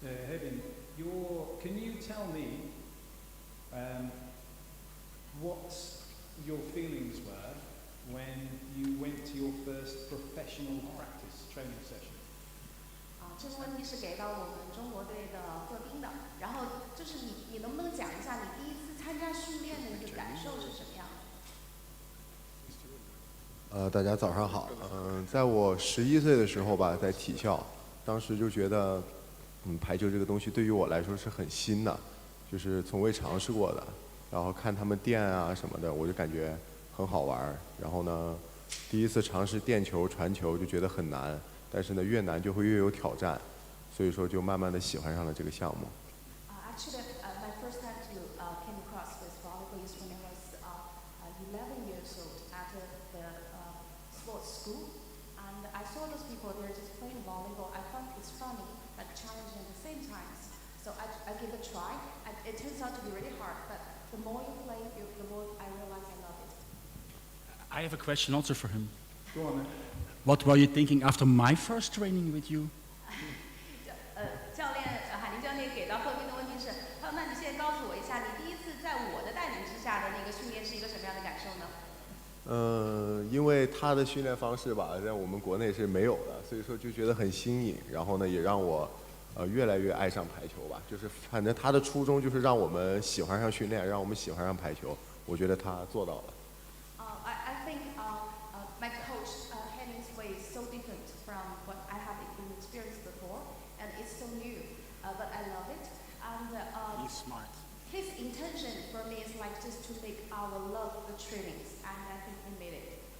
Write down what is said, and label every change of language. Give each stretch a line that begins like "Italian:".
English: Hevin, can you tell me what your feelings were when you went to your first professional practice training session?
Chinese: 这个问题是给到我们中国队的贺斌的。然后就是你能不能讲一下你第一次参加训练的一个感受是什么样的？大家早上好。在我11岁的时候吧，在体校，当时就觉得，排球这个东西对于我来说是很新的，就是从未尝试过的。然后看他们垫啊什么的，我就感觉很好玩。然后呢，第一次尝试垫球、传球就觉得很难。但是呢，越难就会越有挑战，所以说就慢慢的喜欢上了这个项目。
English: Actually, my first time to came across with volleyball is when I was 11 years old at the sports school, and I saw those people there just playing volleyball. I found it's funny but challenging at the same time. So I give it a try. And it turns out to be really hard, but the more you play, the more I realize I love it. I have a question also for him. Go on then. What were you thinking after my first training with you?
Chinese: 教练海宁教练给到贺斌的问题是，他说：“那你现在告诉我一下，你第一次在我的带领之下的那个训练是一个什么样的感受呢？” 因为他的训练方式吧，在我们国内是没有的，所以说就觉得很新颖。然后呢，也让我越来越爱上排球吧。就是反正他的初衷就是让我们喜欢上训练，让我们喜欢上排球。我觉得他做到了。
English: I think my coach Henning's way is so different from what I have experienced before, and it's so new, but I love it. And He's smart. his intention for me is like just to make our love the trainings, and I think he made it.